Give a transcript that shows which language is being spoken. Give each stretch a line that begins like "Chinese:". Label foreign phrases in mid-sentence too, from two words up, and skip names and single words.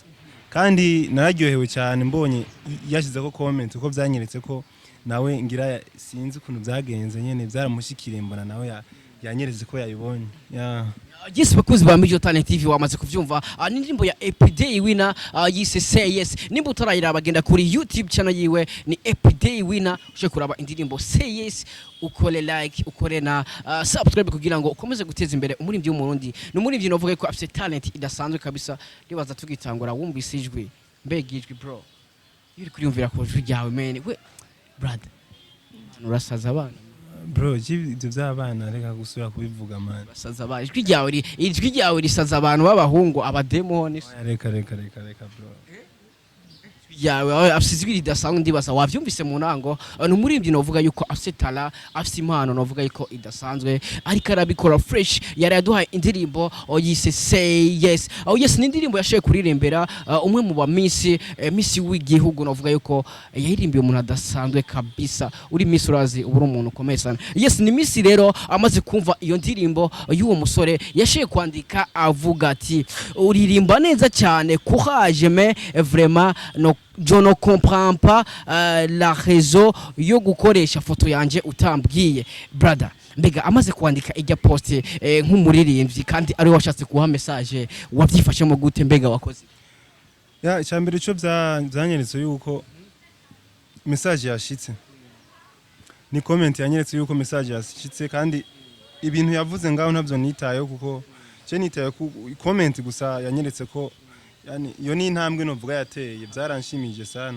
Rundi: Kandi nararyohewe cyane mbonye yashize ko comment uko byanyeretse ko nawe ngira sinzi ukuntu byagenze nyene byaramushikiriye mbona nawe yanyereze ko yayibonye. Yeah. Yes, bakuzi ba Mijo Talent TV wamaze kuvyumva n'indirimbo ya Epidey winner yise say yes. Nimba utarayira bagenda kuri YouTube channel yiwe ni Epidey winner, uje kuraba indirimbo say yes, ukole like, ukore na subscribe kugira ngo ukomeze guteza imbere umuririmbyi w'umurundi. N'umuririmbyi novuga ko afite talent idasanzwe kabisa. Ribaza tugitangura wumvise ijwi, mbega ijwi bro, yuri kuriyumvira ko ijwi ryawe man we brother urasaza abana bro, ibyo by'abana reka gusura kubivuga man. Basaza ba ijwi ryawe risaza abantu b'abahungu abademoni. Reka bro. Yawe afite ijwi ridasanzwe ndibaza wavyumvise mu ntango. N'umuririmbyi novuga yuko afite tala, afite impano novuga yuko idasanzwe ariko arabikora fresh. Yari yaduhaye indirimbo yise say yes. Yes, ni indirimbo yashoye kuririmbera umwe mu ba Miss w'igihugu novuga yuko yahirimbiye umuntu adasanzwe kabisa. Uri Miss urazi ubura umuntu ukomeye sana. Yes, ni Miss rero amaze kumva iyo ndirimbo y'uwo musore yashoye kwandika avuga ati uririmba neza cyane,
French: courage mais vraiment no je ne comprends pas la raison
Rundi: yo gukoresha foto yanje utambwiye. Brother, mbega amaze kwandika ijya post nk'umuririmbyi kandi ari washatse kuha message wabyifashe mu gute mbega wakoze? Ya cyambere cyo byanyeretse yuko message yashitse, ni comment yanyeretse yuko message yashitse kandi ibintu yavuze ngaho ntabyo nitayeho kuko cyo nitaye ku comment gusa yanyeretse ko yani iyo ni intambwe novuga yateye byaranshimije sana.